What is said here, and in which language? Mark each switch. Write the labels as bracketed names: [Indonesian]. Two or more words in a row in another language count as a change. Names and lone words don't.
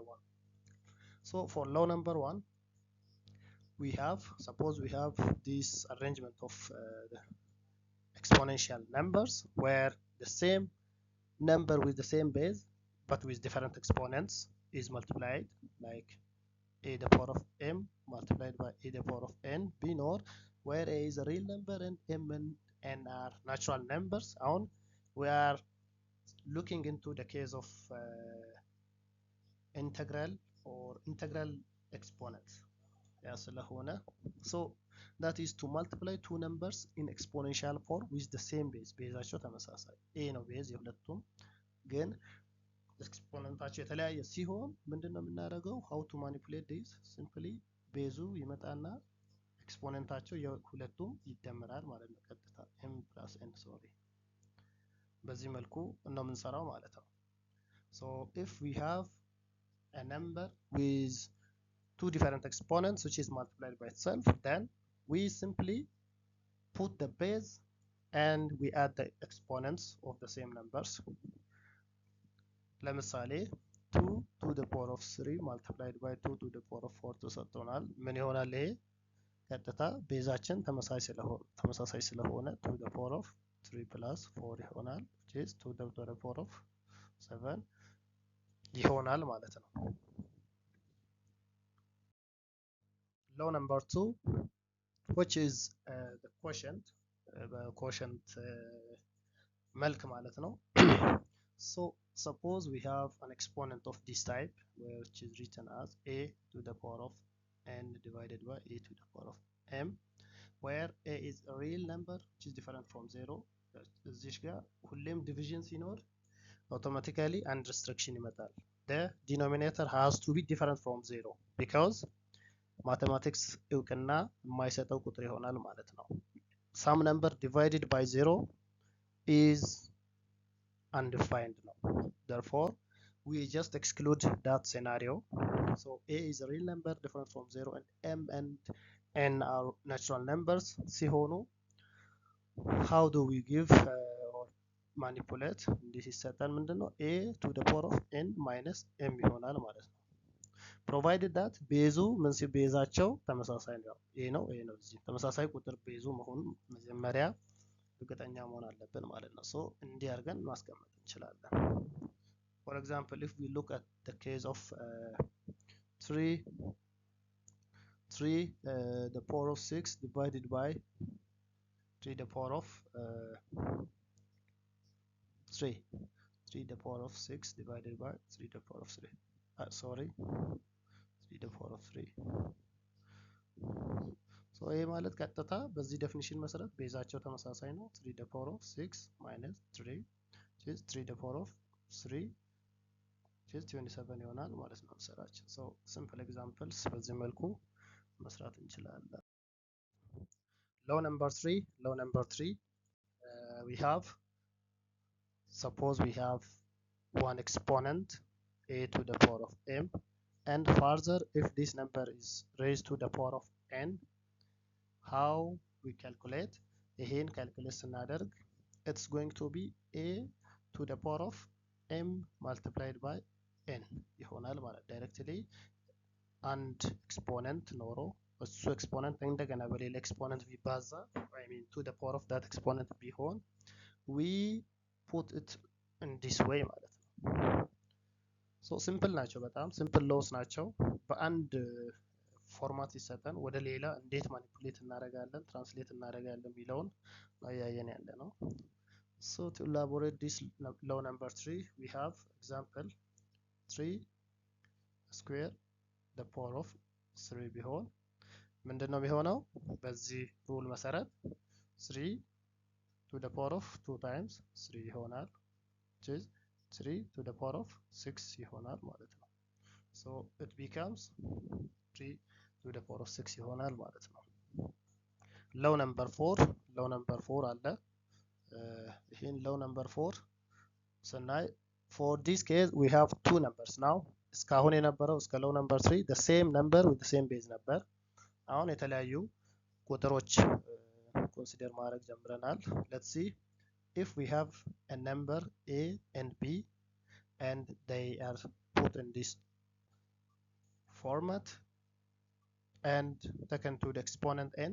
[English] 1 so for law number 1 suppose we have this arrangement of the exponential numbers where the same number with the same base but with different exponents is multiplied like a the power of m multiplied by a the power of n being or where a is a real number and m and n are natural numbers and we are looking into the case of integral or integral exponents so that is to multiply two numbers in exponential form with the same base [Amharic] ቤዛቸው ተመሳሳይ a ነው ቤዝ የሁለቱም ግን ኤክስፖነንታቸው የተለያየ ሲሆን ምንድነው የምናደርገው [English] how to manipulate this simply [Amharic] ቤዙ ይመጣና ኤክስፖነንታቸው የሁለቱም ይደመራል ማለት ነው ቀጥታ [English] m plus n [Amharic] በዚህ መልኩ ነው የምንሰራው ማለት ነው [English] so if we have a number with two different exponents which is multiplied by itself then we simply put the base and we add the exponents of the same numbers ለምሳሌ 2 to the power of 3 multiplied by 2 to the power of 4 [Amharic] ተሰጥቶናል ምን ይሆናል ይሄ ቀጥታ ቤዛችን ተመሳሳይ ስለሆነ [English] 2 to the power of 3 plus 4 ይሆናል which is 2 to the power of 7 [Amharic] ይሆናል ማለት ነው [English] law number 2 which is the quotient [Amharic] መልክ ማለት ነው [English] so suppose we have an exponent of this type which is written as a to the power of n divided by a to the power of m where a is a real number which is different from 0 [Amharic] እዚህ ጋር ሁሌም ዲቪዥን ሲኖር [English] automatically and restriction ይመጣል the denominator has to be different from 0 because mathematics [Amharic] እውቅና የማይሰጠው ቁጥር ይሆናል ማለት ነው [English] some number divided by 0 is undefined now therefore we just exclude that scenario so a is a real number different from 0 and m and n are natural numbers ሲሆኑ how do we give or manipulate this is certain ምንድነው a to the power of n minus m [Amharic] ይሆናል ማለት ነው [English] provided that [Amharic] ቤዙ ምን ሲቤዛቸው ተመሳሳይ ነው a ነው እዚህ ተመሳሳይ ቁጥር ቤዙ መሆኑ መጀመሪያ እርግጠኛ መሆን አለብን ማለት ነው [English] so [Amharic] እንዲህ አድርገን ማስቀመጥ እንችላለን [English] for example if we look at the case of 3 the power of 6 divided by 3 the power of 3 the power of 6 divided by 3 the power of 3 sorry 3 the power of 3 so [Amharic] ይሄ ማለት ቀጥታ በዚህ ዴፊኒሽን መሰረት ቤዛቸው ተመሳሳይ ነው [English] 3 the power of 6 minus 3 which is 3 the power of 3 which is 27 [Amharic] ይሆናል ማለት ነው ሰራችን [English] so simple examples [Amharic] በዚህ መልኩ መስራት እንችላለን [English] law number 3 we have suppose we have one exponent a to the power of m and further if this number is raised to the power of n how we calculate [Amharic] ይሄን calculate ስናደርግ [English] it's going to be a to the power of m multiplied by n [Amharic] ይሆናል ማለት [English] directly and exponent [Amharic] ኖሮ እሱ [English] exponent [Amharic] እንደገና በሌላ [English] exponent ቢባዛ I mean to the power of that exponent ቢሆን we put it in this way ማለት [Amharic] ነው [English] so simple [Amharic] ናቸው በጣም [English] simple laws [Amharic] ናቸው በአንድ ፎርማት ይሰጠን ወደ ሌላ እንዴት ማኒፑሌት እናደርጋለን ትራንስሌት እናደርጋለን የሚለውን ያያየን ያለ ነው [English] so to elaborate this law number 3 we have example 3 square the power of 3 [Amharic] ቢሆን ምንድነው የሚሆነው በዚህ ሩል መሰረት 3 [English] to the power of 2 times 3 ይሆናል which is 3 to the power of 6 [Amharic] ይሆናል ማለት ነው። [English] so it becomes 3 to the power of 6 [Amharic] ይሆናል ማለት ነው። [English] law number 4 [Amharic] አለ ይሄን [English] law number 4 ስናይ for this case we have two numbers now [Amharic] እስካሁን የነበረው እስከ [English] law number 3 the same number with the same base [Amharic] ነበር። አሁን የተለያዩ ቁጥሮች [English] consider [Amharic] ማድረግ ጀምረናል። [English] let's see if we have a number a and b and they are put in this format and taken to the exponent n.